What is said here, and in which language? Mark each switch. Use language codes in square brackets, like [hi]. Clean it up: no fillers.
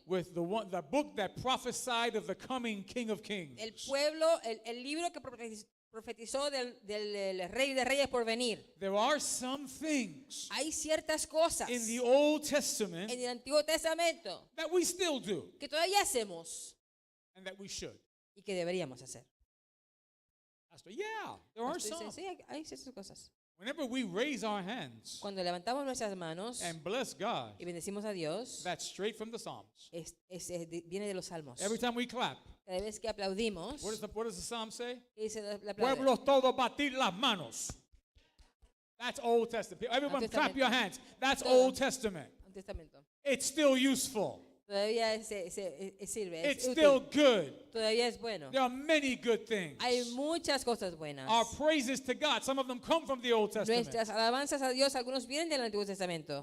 [en] With the book that prophesied of the coming King of Kings. [es] El pueblo, el libro que profetizó del Rey de Reyes por venir. [en] There are some things [es] Hay ciertas cosas [en] in the Old Testament [es] en el Antiguo Testamento [en] that we still do [es] que todavía hacemos [en] and that we should. [es] y que deberíamos hacer. [en] Pastor, yeah, there are [es] Pastor [en] some. [es] dice, sí, hay ciertas cosas. [en] Whenever we raise our hands [es] Cuando levantamos nuestras manos [en] and bless God, [es] y bendecimos a Dios, [en] that's straight from the Psalms. [es] viene de los salmos. [en] Every time we clap, [es] Cada vez que aplaudimos, [en] what does the Psalm say? [es] ¿qué dice la aplaude? Pueblos todos batir las manos. [en] That's Old Testament. Everyone clap your hands. That's [es] Todo. [en] Old Testament. [es] Un testamento. [en] It's still useful. [es] Todavía sirve. [en] It's [es] Es [en] still [es] útil. [en] good. [es] Todavía es bueno. [en] There are many good things. [es] Hay muchas cosas buenas. [en] Our praises to God, some of them come from the Old Testament. [es] Nuestras alabanzas a Dios, algunos vienen del Antiguo Testamento.